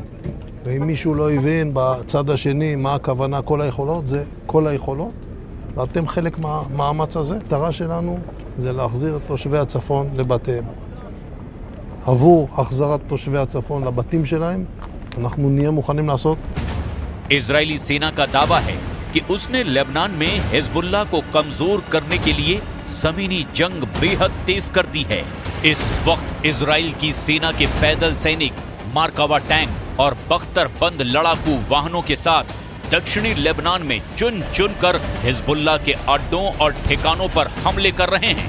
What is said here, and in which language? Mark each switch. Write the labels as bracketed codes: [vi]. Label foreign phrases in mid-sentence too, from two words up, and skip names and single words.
[he] ואם מישהו לא הבין בצד השני מה הכוונה כל היכולות, זה כל היכולות, ואתם חלק מהמאמץ הזה. המטרה שלנו זה להחזיר את תושבי הצפון לבתיהם. עבור החזרת תושבי הצפון לבתים שלהם, אנחנו נהיה מוכנים לעשות. [hi] इजरायली सेना का दावा है कि उसने लेबनान में हिजबुल्लाह को कमजोर करने के लिए जमीनी जंग बेहद तेज कर दी है। इस वक्त इजराइल की सेना के पैदल सैनिक, मार्कावा टैंक और बख्तरबंद लड़ाकू वाहनों के साथ दक्षिणी लेबनान में चुन चुन कर हिजबुल्लाह के अड्डों और ठिकानों पर हमले कर रहे हैं।